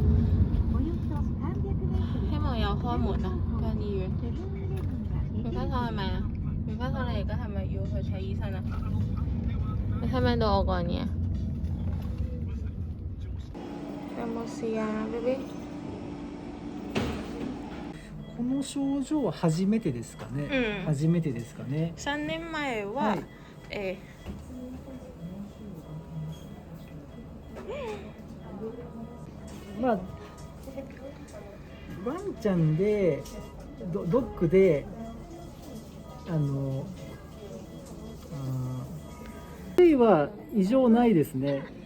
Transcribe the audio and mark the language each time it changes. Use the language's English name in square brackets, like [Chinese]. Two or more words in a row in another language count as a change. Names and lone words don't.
[Cantonese] 希望有開門啊！間醫院。棉花糖係咪啊？棉花糖，你而家係咪要去睇醫生啊？你聽唔聽到我講嘢？有冇事啊 ，BB？ [Japanese] この症状は初めてですかね。初めてですかね。 3年前は、はい、まあワンちゃんでドッグで類は異常ないですね。